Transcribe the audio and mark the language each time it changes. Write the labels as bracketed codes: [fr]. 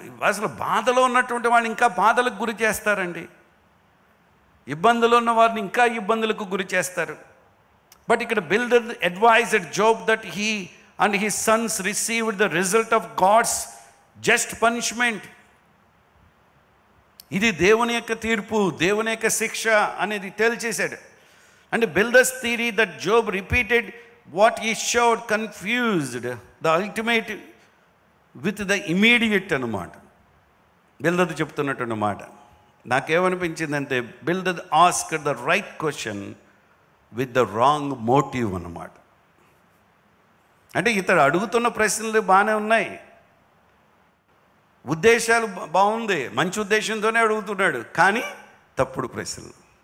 [te] అసలు బాధలో ఉన్నటువంటి వాళ్ళని ఇంకా బాధలకు గురి చేస్తారండి. ఇబ్బందులు ఉన్న వారిని ఇంకా ఇబ్బందులకు గురి చేస్తారు. [en] But ఇక్కడ Bildad advised Job that he and his sons received the result of God's just punishment. [te] ఇది దేవుని యొక్క తీర్పు, దేవుని యొక్క శిక్ష అనేది తేల్చేశాడు. [en] And Bildad's theory that Job repeated what he showed confused the ultimate with the immediate అన్నమాట. [te] బిల్దద్ చెప్తున్నటువంటి మాట నాకేమనిపించిందంటే, [en] Bildad asked the right question with the wrong motive [te] అన్నమాట. అంటే ఇతడు అడుగుతున్న ప్రశ్నలు బాగానే ఉన్నాయి, ఉద్దేశాలు బాగుంది, మంచి ఉద్దేశంతోనే అడుగుతున్నాడు, కానీ తప్పుడు ప్రశ్నలు.